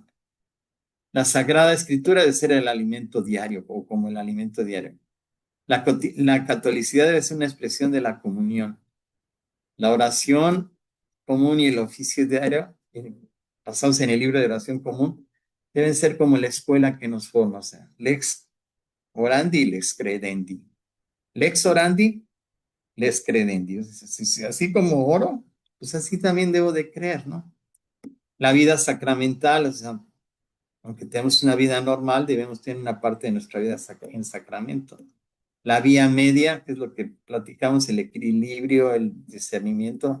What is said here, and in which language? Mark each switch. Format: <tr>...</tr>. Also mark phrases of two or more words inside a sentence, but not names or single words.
<es>La Sagrada Escritura debe ser el alimento diario o como el alimento diario. La catolicidad debe ser una expresión de la comunión. La oración común y el oficio diario, basados en el libro de oración común, deben ser como la escuela que nos forma. O sea,</es> <la>lex orandi, lex credendi. Lex orandi, lex credendi.</la> <es>Así como oro, pues así también debo de creer, ¿no? La vida sacramental, o sea, aunque tenemos una vida normal, debemos tener una parte de nuestra vida en sacramento. La vía media, que es lo que platicamos, el equilibrio, el discernimiento.</es>